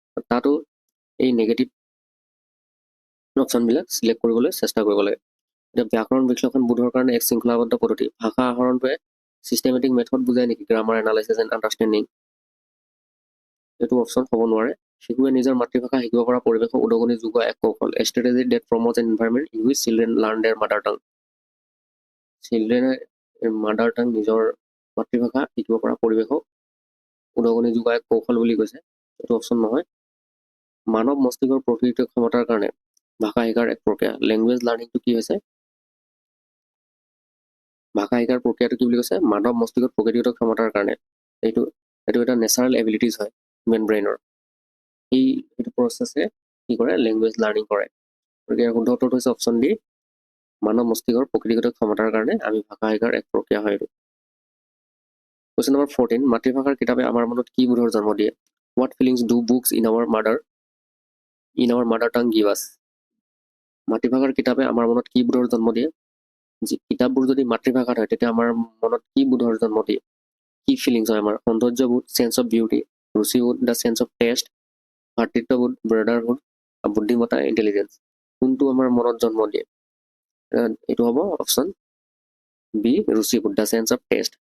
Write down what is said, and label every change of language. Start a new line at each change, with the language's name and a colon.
Assamese: তাতো এই negative অপশ্যনবিলাক select কৰিবলৈ চেষ্টা কৰিব লাগে। এতিয়া ব্যাকৰণ বিশ্লেষণ বোধৰ কাৰণে এক শৃংখলাবদ্ধ পদ্ধতি। ভাষা আহৰণটোৱে
English: systematic method
Assamese: বুজায় নেকি?
English: Grammar analysis and understanding.
Assamese: এইটো অপশ্যন হ'ব নোৱাৰে। শিশুৱে নিজৰ মাতৃভাষা শিকিব পৰা পৰিৱেশক উদগনি যোগোৱা এক কৌশল।
English: A strategy that promotes an environment in which children learn their mother tongue. চিলড্ৰেনে mother tongue
Assamese: নিজৰ মাতৃভাষা শিকিব পৰা পৰিৱেশক উদগনি যোগোৱা এক কৌশল বুলি কৈছে। এইটো অপশ্যন নহয়। মানৱ মস্তিষ্কৰ প্ৰকৃত ক্ষমতাৰ কাৰণে ভাষা শিকাৰ এক প্ৰক্ৰিয়া।
English: language লাৰ্ণিংটো
Assamese: কি হৈছে? ভাষা শিকাৰ প্ৰক্ৰিয়াটো কি বুলি কৈছে? মানৱ মস্তিষ্কৰ প্ৰকৃতিগত ক্ষমতাৰ কাৰণে। এইটো এটা
English: natural abilities
Assamese: হয়
English: Human ব্ৰেইনৰ।
Assamese: সেইটো প্ৰচেছে কি কৰে?
English: language learning
Assamese: কৰে। গতিকে শুদ্ধ উত্তৰটো হৈছে অপশ্যন ডি, মানৱ মস্তিষ্কৰ প্ৰকৃতিগত ক্ষমতাৰ কাৰণে আমি ভাষা শিকাৰ এক প্ৰক্ৰিয়া হয় এইটো। কুৱেশ্যন নম্বৰ 14, মাতৃভাষাৰ কিতাপে আমাৰ মনত কি বোধৰ জন্ম দিয়ে?
English: What feelings do books in our mother tongue give us?
Assamese: মাতৃভাষাৰ কিতাপে আমাৰ মনত কি বোধৰ জন্ম দিয়ে? কিতাপবোৰ যদি মাতৃভাষাত হয় তেতিয়া আমাৰ মনত কি বোধৰ জন্ম দিয়ে? কি ফিলিংছ হয় আমাৰ? সৌন্দৰ্যবোধ,
English: sense of beauty,
Assamese: ৰুচিবোধ,
English: the sense of taste,
Assamese: ভাতৃত্ববোধ,
English: brotherhood,
Assamese: বুদ্ধিমত্তা,
English: Intelligence.
Assamese: কোনটো আমাৰ মনত জন্ম দিয়ে? এইটো হ'ব অপশ্যন বি, ৰুচিবোধ,
English: The sense of taste.